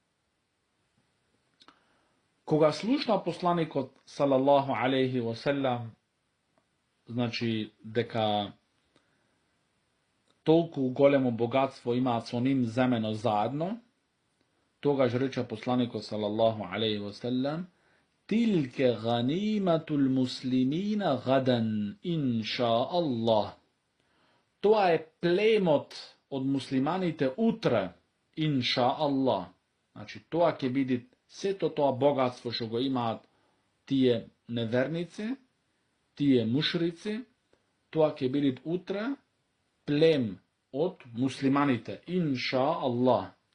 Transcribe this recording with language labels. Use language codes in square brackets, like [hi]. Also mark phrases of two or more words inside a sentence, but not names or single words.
[mk] Кога слушна посланикот [ar] صلى الله عليه وسلم [mk] дека толку големо богатство имаат со ним земено заедно, тогаш рече посланикот [ar] صلى الله عليه وسلم: "تلك غنيمة المسلمين غدا إن شاء الله." [mk] Тоа е племот од муслиманите утре, [ar] إن شاء الله. [mk] Значи, тоа ќе биде сето тоа богатство што го имаат тие неверници, тие мушрици, тоа ќе биде утре плем од муслиманите, [ar] إن شاء الله.